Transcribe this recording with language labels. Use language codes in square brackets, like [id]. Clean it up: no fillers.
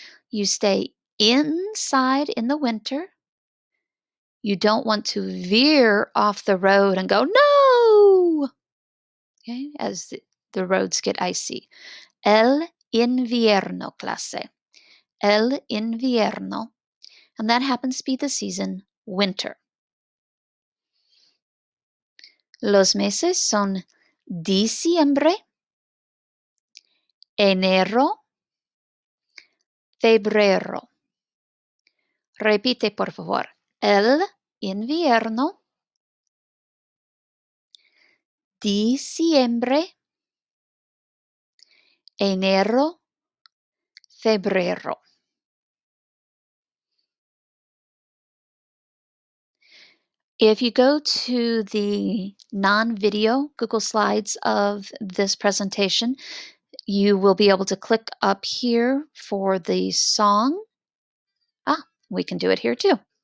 [en] You stay inside in the winter. You don't want to veer off the road and go, no! Okay, as the roads get icy. [es] El invierno, clase. El invierno. [en] And that happens to be the season winter. [es] Los meses son diciembre, enero, febrero. Repite, por favor. El invierno, diciembre, enero, febrero. [en] If you go to the non-video Google Slides of this presentation, you will be able to click up here for the song. We can do it here too.